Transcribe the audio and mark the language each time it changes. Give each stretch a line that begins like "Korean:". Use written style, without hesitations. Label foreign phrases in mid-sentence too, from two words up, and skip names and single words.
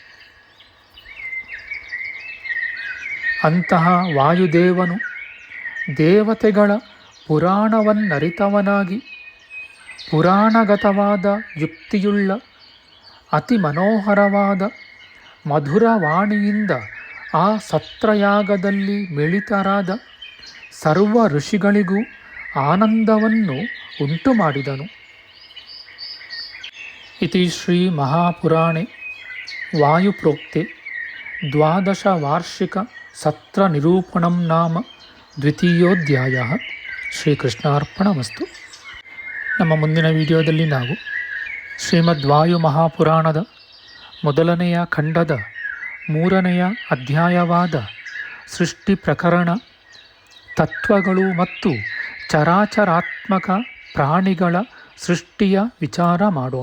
Kannada: ಅಂತಹ ವಾಯುದೇವನು ದೇವತೆಗಳ ಪುರಾಣವನ್ನರಿತವನಾಗಿ ಪುರಾಣಗತವಾದ ಯುಕ್ತಿಯುಳ್ಳ ಅತಿ ಮನೋಹರವಾದ ಮಧುರವಾಣಿಯಿಂದ ಆ ಸತ್ರಯಾಗದಲ್ಲಿ ಮಿಳಿತರಾದ ಸರ್ವ ಋಷಿಗಳಿಗೂ ಆನಂದವನ್ನು ಉಂಟುಮಾಡಿದನು.
Sanskrit: ಇತಿ ಶ್ರೀ ಮಹಾಪುರಾಣೆ ವಾಯುಪ್ರೋಕ್ತೆ द्वादशवार्षिकसत्रनिरूपणं नाम ದ್ವಿತೀಯೋಧ್ಯಾಯ. ಶ್ರೀಕೃಷ್ಣಾರ್ಪಣಮಸ್ತು.
Kannada: ನಮ್ಮ ಮುಂದಿನ ವಿಡಿಯೋದಲ್ಲಿ ನಾವು ಶ್ರೀಮದ್ ವಾಯು ಮಹಾಪುರಾಣದ ಮೊದಲನೆಯ ಖಂಡದ 3ನೆಯ ಅಧ್ಯಾಯವಾದ ಸೃಷ್ಟಿ ಪ್ರಕರಣ, ತತ್ವಗಳು ಮತ್ತು ಚರಾಚರಾತ್ಮಕ ಪ್ರಾಣಿಗಳ ಸೃಷ್ಟಿಯ ವಿಚಾರ ಮಾಡೋಣ.